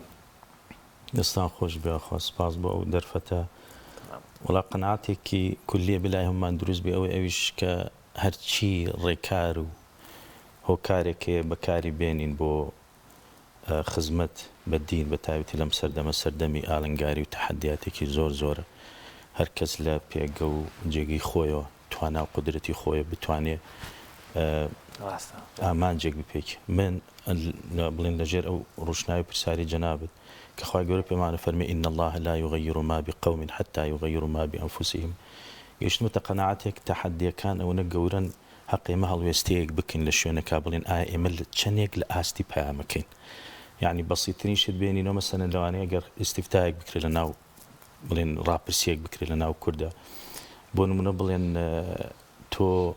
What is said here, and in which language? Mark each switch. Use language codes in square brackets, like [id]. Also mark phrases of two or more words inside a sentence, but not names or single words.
[ckb] دەستان خۆش بێ خۆ سپاس بۆ ئەو دەرفەتە وڵا قەناعاتێکی کولیە بلای هەمومان دروست بێ ئەویش کە هەرچی ڕێکار و هۆکارێکەیە بەکاری بێنین بۆ خزمەت بە دین بە تایبەتی لەم سەردەمی ئاڵنگاری و تەحەدیاتێکی زۆرە هەر کەس لە پێگە و جێگەی خۆیەوە توانا و قودرەتی خۆیە بتوانێت ئامانجێک بپێکی من بڵێن لەژێر ئەو ڕوشناوی پرسیاری جەنابەت کە خوای گەورە پێمانە فەرمێ [ar] ئین الله لا یغیر ما بقوم حتى یغیروا ما بأنفسهم [ckb] گەیشتمەتە قەناعەتێک تەحەدیەکان ئەوەنە گەورن حەق ئێمە هەڵوێستەیەک بکەین لە شوێنەکە بڵێن ئایا ئێمە چەندێک لە ئاستی پەیامەکەین یعنی بەسیترین شت بێنینەوە مەسەلەن لەوانەیە ئەگەر ئیستیفتایەک بکرێت لە ناو بڵێن ڕاپرسیەک بکرێت لە ناو کوردە بۆ نمونە بڵێن تۆ